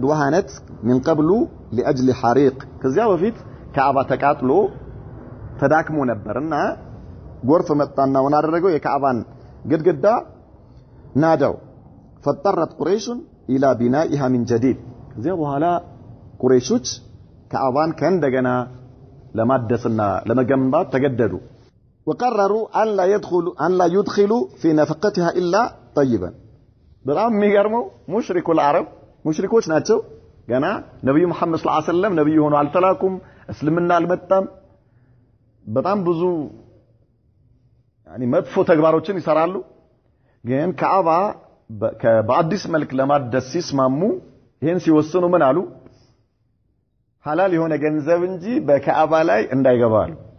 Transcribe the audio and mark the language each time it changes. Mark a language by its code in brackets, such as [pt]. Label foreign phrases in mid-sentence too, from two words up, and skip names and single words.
[ar] وهنت من قبل لاجل حريق [am] ከዚያ በፊት ካዕባ ተቃጥሎ ተዳክሞ ነበርና ጎርፍ መጣና ወና አደረገው የካዕባን ግድግዳ ናዳው [ar] فاضطرت قريش الى بنائها من جديد [am] ከዚያ በኋላ ቁረይሾች ካዕባን ከእንደገና ለማደስና ለመገንባት ተገደዱ [ar] وقرروا ان لا يدخلوا في نفقتها الا طيبا [am] በጣም የሚገርመው [ar] مشركو العرب [am] ሙሽሪኮች ናቸው ገና ነብዩ መሐመድ [ar] صلى الله عليه وسلم [am] ነብዩ ሆኖ አልተላኩም እስልምና አልመጣም በጣም ብዙ መጥፎ ተግባሮችን ይሰራሉ ግን ካዕባ በአዲስ መልክ ለማደስ ሲስማሙ ይሄን ሲወስኑ ምን አሉ ሐላል የሆነ ገንዘብ እንጂ በካዕባ ላይ እንዳይገባሉ